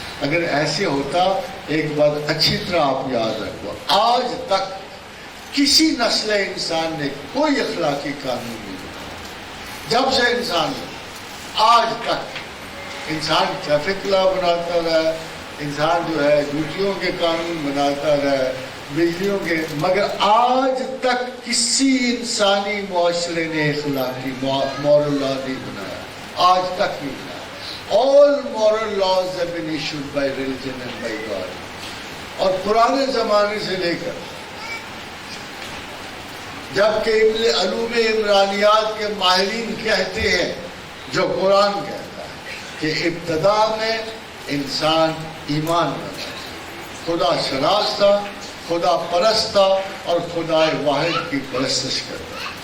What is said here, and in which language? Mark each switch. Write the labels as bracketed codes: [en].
[ur] اگر ایسے ہوتا، ایک بات اچھی طرح آپ یاد رکھو، آج تک کسی نسل انسان نے کوئی اخلاقی قانون نہیں بنایا. جب سے انسان آج تک انسان ٹریفک لا بناتا رہا، انسان جو ہے ڈیوٹیوں کے قانون بناتا رہا، بجلیوں کے، مگر آج تک کسی انسانی معاشرے نے اخلاقی moral law نہیں بنایا، آج تک نہیں بنایا. [en] All moral laws have been issued by religion and by God. [ur] اور پرانے زمانے سے لے کر جبکہ علوم عمرانیات کے ماہرین کہتے ہیں، جو قرآن کہتا ہے کہ ابتدا میں انسان ایمان رکھتا، خدا شناس تھا، خدا پرست تھا اور خدا واحد کی پرستش کرتا.